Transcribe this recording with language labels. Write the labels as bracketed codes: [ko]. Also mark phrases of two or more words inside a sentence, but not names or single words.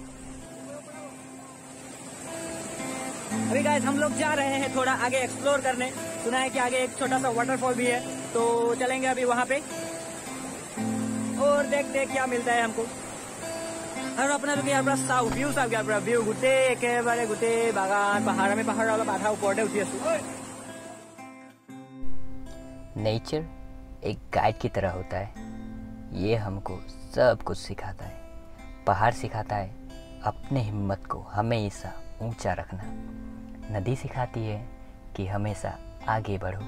[hi] अभी गाइस हम लोग जा रहे हैं थोड़ा आगे एक्सप्लोर करने। सुना है कि आगे एक छोटा सा वाटरफॉल भी है, तो चलेंगे अभी वहां पे और देखते हैं क्या मिलता है हमको। और अपना लोग यार [as] चाव ভিউ চাওক ইয়াৰ পৰা ভিউ গোটেই একেবাৰে গোটেই বাগান পাহাৰ। আমি পাহাৰৰ অলপ আধা ওপৰতে উঠি আছো। [hi] नेचर एक गाइड की तरह होता है। ये हमको सब कुछ सिखाता है। पहाड़ सिखाता है अपने हिम्मत को हमेशा ऊंचा रखना। नदी सिखाती है कि हमेशा आगे बढ़ो।